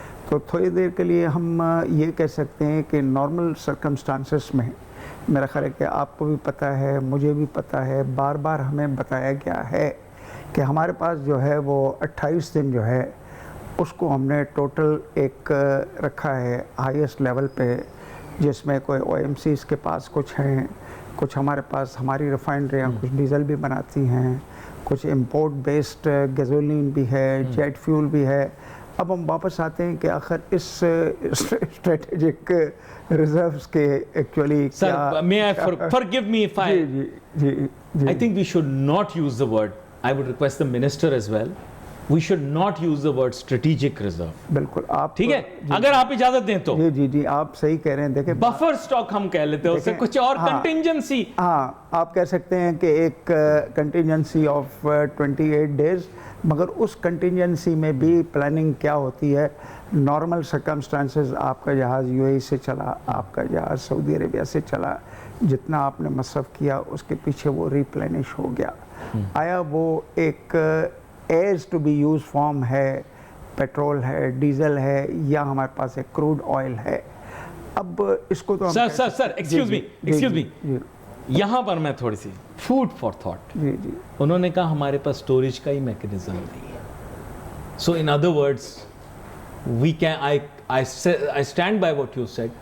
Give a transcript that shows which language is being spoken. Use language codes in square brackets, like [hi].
[ur] تو تھوڑی دیر کے لیے ہم یہ کہہ سکتے ہیں کہ نارمل سرکمسٹانسز میں میرا خیال ہے کہ آپ کو بھی پتہ ہے, مجھے بھی پتہ ہے, بار بار ہمیں بتایا گیا ہے کہ ہمارے پاس جو ہے وہ 28 دن جو ہے اس کو ہم نے ٹوٹل ایک رکھا ہے ہائیسٹ لیول پہ, جس میں کوئی او ایم سیز کے پاس کچھ ہیں, کچھ ہمارے پاس ہماری ریفائنریاں کچھ ڈیزل بھی بناتی ہیں, کچھ امپورٹ بیسڈ گیزولین بھی ہے, جیٹ فیول بھی ہے. اب ہم واپس آتے ہیں کہ آخر اس اسٹریٹجک ریزروز کے actually [en] Sir, may I forgive me if I... [ur] جی [en] I think we should not use the word. I would request the minister as well. We should not use the word strategic reserve. [ur] بالکل آپ ٹھیک ہے, اگر آپ اجازت دیں تو جی آپ صحیح کہہ رہے ہیں. دیکھیں بفر سٹاک ہم کہہ لیتے ہیں اسے, کچھ اور کنٹینجنسی. ہاں آپ کہہ سکتے ہیں کہ ایک کنٹینجنسی آف 28 days, مگر اس کنٹینجنسی میں بھی پلاننگ کیا ہوتی ہے. نارمل سرکمسٹانسز, آپ کا جہاز یو اے ای سے چلا, آپ کا جہاز سعودی عربیہ سے چلا, جتنا آپ نے مصرف کیا اس کے پیچھے وہ ری پلینش ہو گیا. آیا وہ ایک [en] as to be use form [ur] ہے, پیٹرول ہے, ڈیزل ہے, یا ہمارے پاس ایک کروڈ آئل ہے. اب اس کو تو [en] sir excuse me, [ur] یہاں پر میں تھوڑی سی [en] Food for thought. [ur] انہوں نے کہا ہمارے پاس اسٹوریج کا ہی میکینزم نہیں ہے. [en] So in other words we can I stand by what you said.